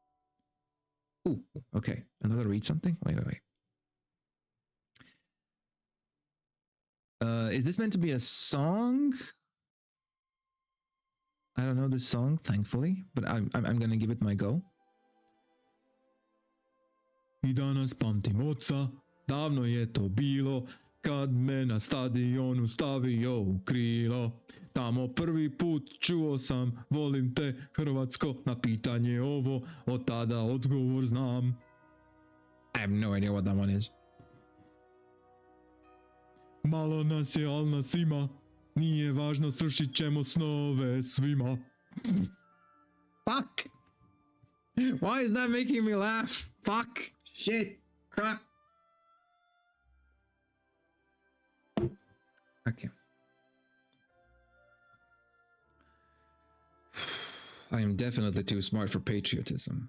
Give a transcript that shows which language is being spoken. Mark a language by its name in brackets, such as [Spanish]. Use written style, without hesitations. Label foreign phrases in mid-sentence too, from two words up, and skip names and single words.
[English] Ooh, okay. Another read something? Wait. Is this meant to be a song? I don't know this song, thankfully, but I'm gonna give it my go. [Croatian] I danas pamtim oca, davno je to bilo, kad me na stadionu stavio u krilo. Tamo prvi put čuo sam, volim te Hrvatsko, na pitanje ovo, od tada odgovor znam. [English] I have no idea what that one is. [Croatian] Malo nas je, al nas ima, nije važno, srušit ćemo snove svima. [English] Fuck! Why is that making me laugh? Fuck! Shit! Crap! Okay. I am definitely too smart for patriotism.